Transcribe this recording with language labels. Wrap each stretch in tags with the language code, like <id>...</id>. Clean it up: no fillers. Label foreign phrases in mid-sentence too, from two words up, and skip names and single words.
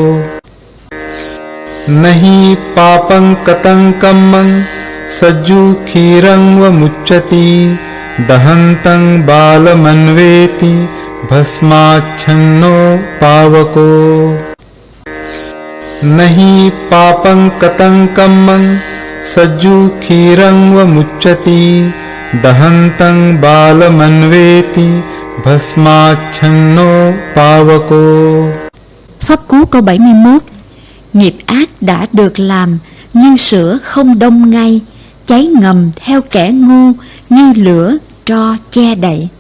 <pi>नहि पापं कतंकम्मं सज्जुक्षीरं व मुच्यति दहन्तं बालमन्वेति भस्माच्छन्नो पावको। नहि पापं कतंकम्मं सज्जुक्षीरं व मुच्यति दहन्तं बालमन्वेति Bhasmachhanno pavako.</pi> <vi>Pháp cú câu 71. Nghiệp ác đã được làm như sữa không đông ngay, cháy ngầm theo kẻ ngu như lửa tro che đậy.</vi>